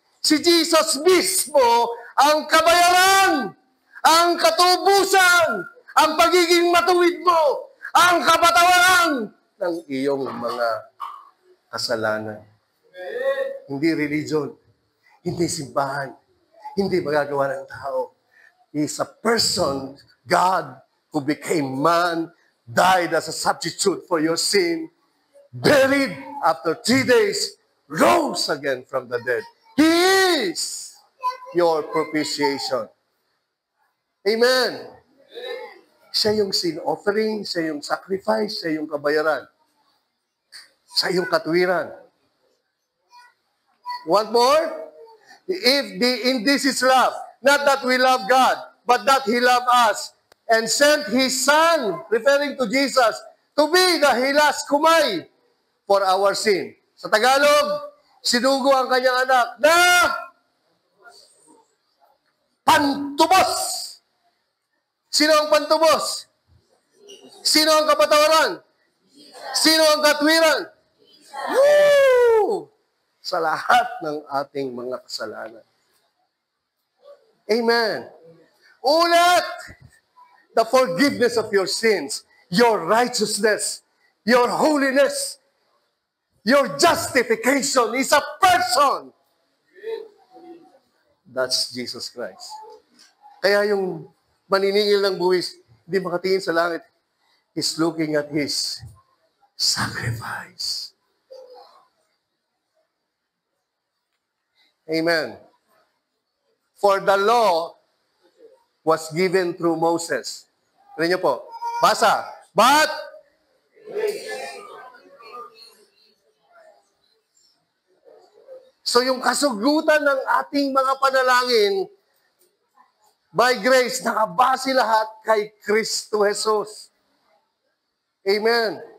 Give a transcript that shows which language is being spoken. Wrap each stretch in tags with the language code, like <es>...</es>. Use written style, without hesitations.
<tl>Si Jesus mismo ang kabayaran, ang katubusan, ang pagiging matuwid mo, ang kapatawaran ng iyong mga kasalanan. Hindi religion, hindi simbahan, hindi magagawa ng tao.</tl> <en>He is a person, God, who became man, died as a substitute for your sin, buried after 3 days, rose again from the dead. He is your propitiation.</en> <tl>Amen. Siya yung sin offering, siya yung sacrifice, siya yung kabayaran. Siya yung katwiran.</tl> <en>Want more? In this is love, not that we love God, but that He loved us and sent His Son, referring to Jesus, to be the</en> <tl>hilas kumay</tl> <en>for our sin.</en> <tl>Sa Tagalog, sinugo ang kanyang anak na pantubos. Sino ang pantubos? Sino ang kapatawaran? Sino ang katwiran? Woo! Sa lahat ng ating mga kasalanan. Amen. Ulat!</tl> <en>The forgiveness of your sins, your righteousness, your holiness, your justification is a person. That's Jesus Christ.</en> <tl>Kaya yung maniningil ng buwis, hindi makatingin sa langit.</tl> <en>He's looking at His sacrifice. Amen. For the law was given through Moses.</en> <tl>Tignan niyo po. Basa. But so yung kasugutan ng ating mga panalangin, by grace, nakabase lahat kay Kristo Jesus. Amen.</tl>